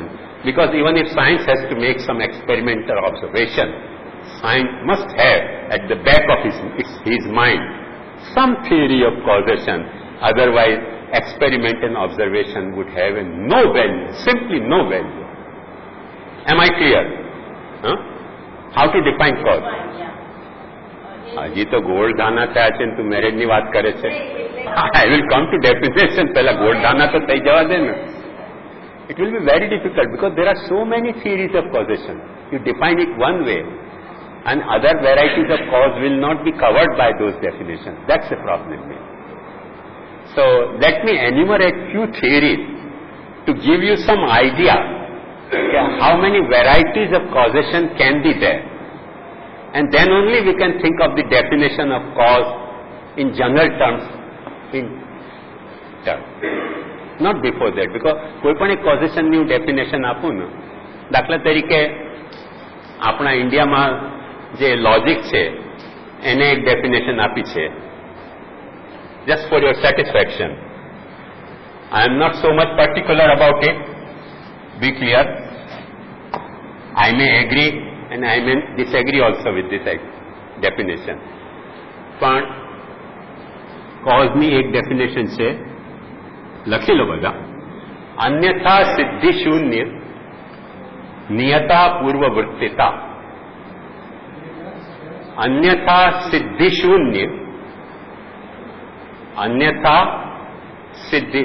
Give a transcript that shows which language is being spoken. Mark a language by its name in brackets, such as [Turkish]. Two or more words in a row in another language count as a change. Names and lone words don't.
[English] Because even if science has to make some experimental observation, science must have at the back of his mind some theory of causation. Otherwise, experiment and observation would have no value, simply no value. Am I clear? Huh? How to define cause? [Gujarati] હજી તો ગોળ દાના થયા છે તું મેરેજની વાત કરે છે. [English] I will come to definition. [Gujarati] પહેલા ગોળ દાના તો થઈ જવા દે ને. [English] It will be very difficult because there are so many theories of causation. You define it one way and other varieties of cause will not be covered by those definitions. That's the problem. So let me enumerate few theories to give you some idea how many varieties of causation can be there. And then only we can think of the definition of cause in general terms. Not before that, because [Gujarati] કોઈ પણ એક કોઝેશનની ડેફિનેશન આપું ને, દાખલા તરીકે આપણા ઇન્ડિયામાં જે લોજિક છે એને એક ડેફિનેશન આપી છે. [English] just for your satisfaction, I am not so much particular about it. Be clear. I may agree and I may disagree also with this definition. [Gujarati] પણ કોઝની એક ડેફિનેશન છે, લખી લો બધા. [Sanskrit] अन्यथा सिद्धि शून्य नियता पूर्ववृत्तिता. अन्यथा सिद्धि शून्य, अन्यथा सिद्धि.